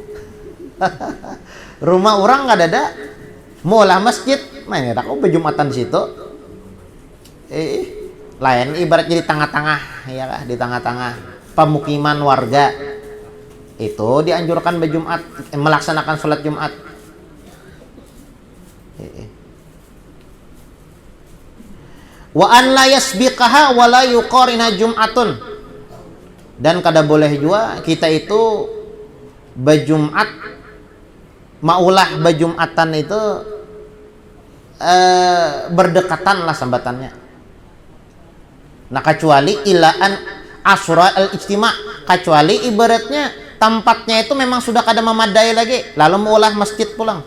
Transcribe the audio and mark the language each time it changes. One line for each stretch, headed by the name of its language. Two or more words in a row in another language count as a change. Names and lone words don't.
Banjar: Rumah orang kada ada, mulah masjid. Main aku berjumatan di situ. Lain ibaratnya di tengah-tengah ya kah?
Indonesian: Di tengah-tengah pemukiman warga itu dianjurkan berjumat melaksanakan sholat Jumat.
Arabic: وأن لا يسبقها ولا يقارنها جمعة.
Banjar: Dan kada boleh juga kita itu berjumat maulah berjumatan itu berdekatan lah sambatannya. Nah kecuali
Arabic: إلا أن عسر الاجتماع,
Banjar: kecuali ibaratnya tempatnya itu memang sudah kada memadai lagi lalu maulah masjid pulang.